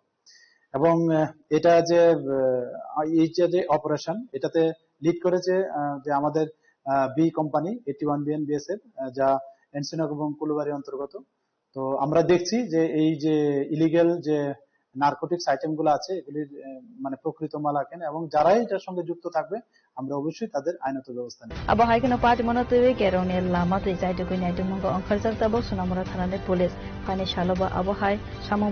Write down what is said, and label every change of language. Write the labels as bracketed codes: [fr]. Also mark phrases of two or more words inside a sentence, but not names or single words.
[bn] এবং এটা যে এই যে অপারেশন এটাতে লিড করেছে যে আমাদের বি কোম্পানি 81BN BSF যা এনসিনক এবং কুলবাড়ি অন্তর্গত। তো আমরা দেখছি যে এই যে ইলিগেল যে নারকোটিক্স আইটেম গুলো আছে এগুলির মানে প্রকৃত মালিকানা এবং যারাই এটার সঙ্গে যুক্ত থাকবে আমরা অবশ্যই তাদের আইনত ব্যবস্থা নেব। [trp] abo haikno party monotoi gerone lama te jaito koi nai tumungo angkharjak tabo sunamura thanane police pani shaloba abo hai samung